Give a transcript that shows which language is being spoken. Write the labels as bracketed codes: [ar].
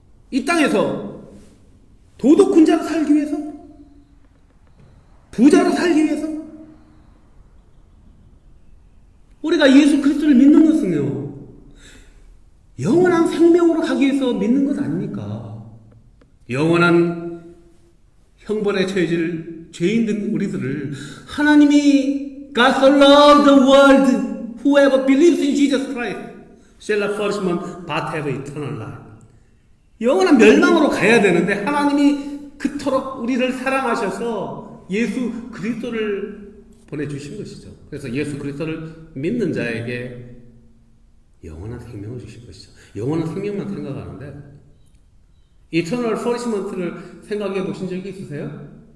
[ko] 이 땅에서 도덕군 자로 살기 위해서? 부자로 살기 위해서? 우리가 예수 그리스도를 믿는 것은요, 영원한 생명으로 가기 위해서 믿는 것 아닙니까? 영원한 형벌에 처해질 죄인 된 우리들을 하나님이 [en] God so loved the world, whoever believes in Jesus Christ shall not perish but have eternal life. [ko] 영원한 멸망으로 가야 되는데 하나님이 그토록 우리를 사랑하셔서 예수 그리스도를 보내주신 것이죠. 그래서 예수 그리스도를 믿는 자에게 영원한 생명을 주신 것이죠. 영원한 생명만 생각하는데 이터널 퍼니시먼트를 생각해 보신 적이 있으세요?